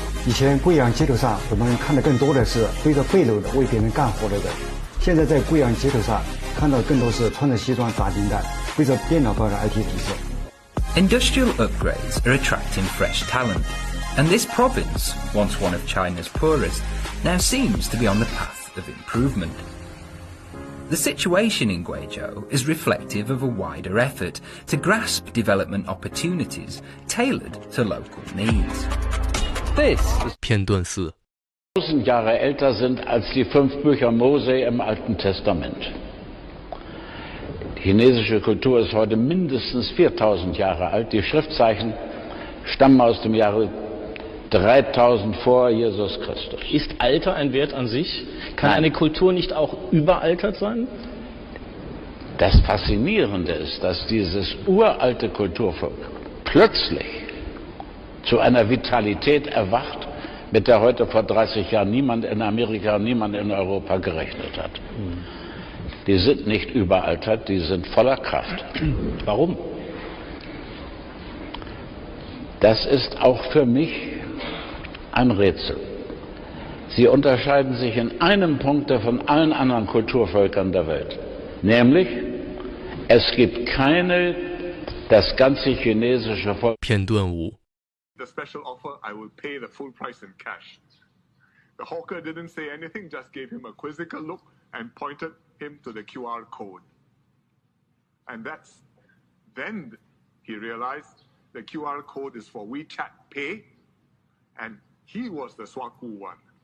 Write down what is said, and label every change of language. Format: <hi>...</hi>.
<zh>以前贵阳街头上，我们看的更多的是背着背篓的为别人干活的人。现在在贵阳街头上，看到更多是穿着西装打领带，背着电脑包的 IT 体系。</zh> <en>Industrial upgrades are attracting fresh talent, and this province, once one of China's poorest, now seems to be on the path of improvement. The situation in Guizhou is reflective of a wider effort to grasp development opportunities tailored to local needs. This is</en> <zh>片段4。</zh> <de>1000 Jahre älter sind als die 5 Bücher Mose im Alten Testament. Die chinesische Kultur ist heute mindestens 4000 Jahre alt. Die Schriftzeichen stammen aus dem Jahre 3000 vor Jesus Christus. Ist Alter ein Wert an sich? Kann eine Kultur nicht auch überaltert sein? Das Faszinierende ist, dass dieses uralte Kulturvolk plötzlich zu einer Vitalität erwacht, mit der heute vor 30 Jahren niemand in Amerika, niemand in Europa gerechnet hat. Die sind nicht überaltert, die sind voller Kraft. Warum? Das ist auch für mich ein Rätsel. Sie unterscheiden sich in einem Punkt von allen anderen Kulturvölkern der Welt. Nämlich, es gibt keine, das ganze chinesische Volk.</de> <zh>片段5。</zh> <en>The special offer, I will pay the full price in cash. The hawker didn't say anything, just gave him a quizzical look and pointed him to the QR code. And then he realized the QR code is for WeChat Pay, and he was the Swaku one.</en>